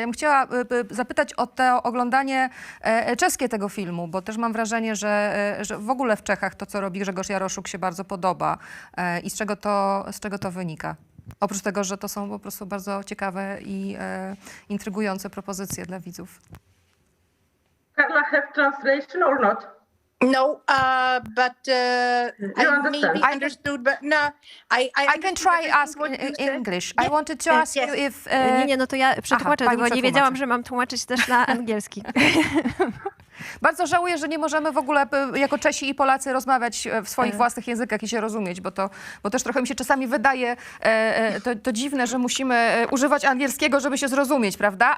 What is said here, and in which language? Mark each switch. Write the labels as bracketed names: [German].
[Polish] Ja bym chciała zapytać o to oglądanie czeskie tego filmu, bo też mam wrażenie, że w ogóle w Czechach to, co robi Grzegorz Jaroszuk, się bardzo podoba. I z czego to wynika? Oprócz tego, że to są po prostu bardzo ciekawe i intrygujące propozycje dla widzów. [English] Carla, have translation or not? No, but I understand. maybe understood, but no, I can try ask in English. I wanted to ask you if... [Polish] Nie, no to ja przetłumaczę, pani bo nie przetłumaczy. wiedziałam, że mam tłumaczyć też na angielski. Bardzo żałuję, że nie możemy w ogóle jako Czesi i Polacy rozmawiać w swoich własnych językach i się rozumieć, bo też trochę mi się czasami wydaje to dziwne, że musimy używać angielskiego, żeby się zrozumieć, prawda?